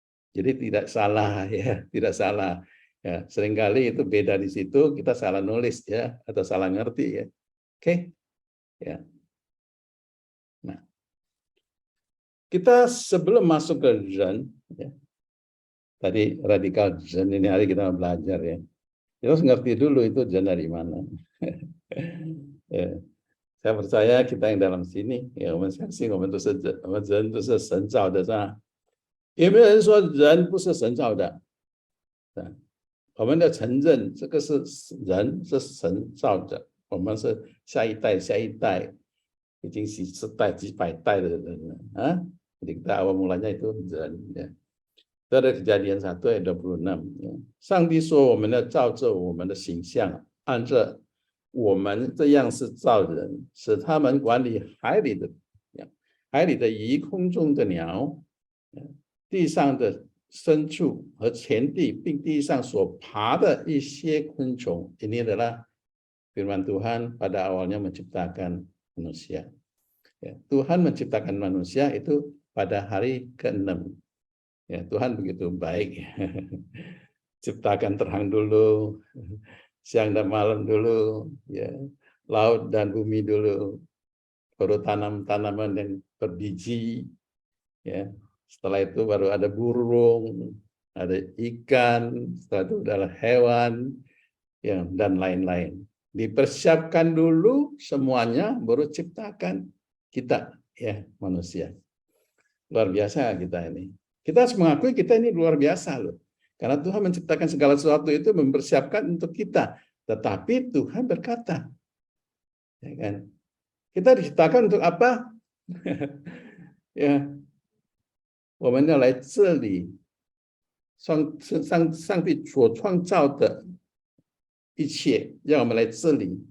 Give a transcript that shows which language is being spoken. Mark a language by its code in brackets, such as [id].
[id] Jadi tidak salah ya, tidak salah. Ya, seringkali itu beda di situ, kita salah nulis ya atau salah ngerti ya. Oke. Ya. Nah, kita sebelum masuk ke Zhen, ya, tadi radikal Zhen ini hari kita belajar ya. Kita harus ngerti dulu itu Zhen dari mana. Ya. Saya percaya kita yang dalam sini, ya, [zh] 我们相信我们都是人都是神造的，是吧？有没有人说人不是神造的？我们的承认，这个是人是神造的，我们是下一代已经几十代、几百代的人了啊。 [id] Jadi kita awal mulanya itu人ya. Itu ada Kejadian 1 ayat 26ya. [zh] 上帝说我们要照着我们的形象，按着我们这样是造人，使他们管理海里的鱼、空中的鸟、地上的牲畜和全地，并地上所爬的一些昆虫。 [id] Ini adalah firman Tuhan pada awalnya menciptakan manusia. Ya, Tuhan menciptakan manusia itu pada hari ke-6. Ya, Tuhan begitu baik. Ciptakan terang dulu, siang dan malam dulu, ya, laut dan bumi dulu, baru tanam-tanaman yang berbiji, ya. Setelah itu baru ada burung, ada ikan, setelah itu adalah hewan, ya, dan lain-lain. Dipersiapkan dulu semuanya, baru ciptakan kita, ya, manusia. Luar biasa kita ini. Kita harus mengakui kita ini luar biasa loh. Karena Tuhan menciptakan segala sesuatu itu mempersiapkan untuk kita. Tetapi Tuhan berkata, ya kan? Kita diciptakan untuk apa? [zh] Ya, 我们要来这里，上帝所创造的一切，让我们来这里。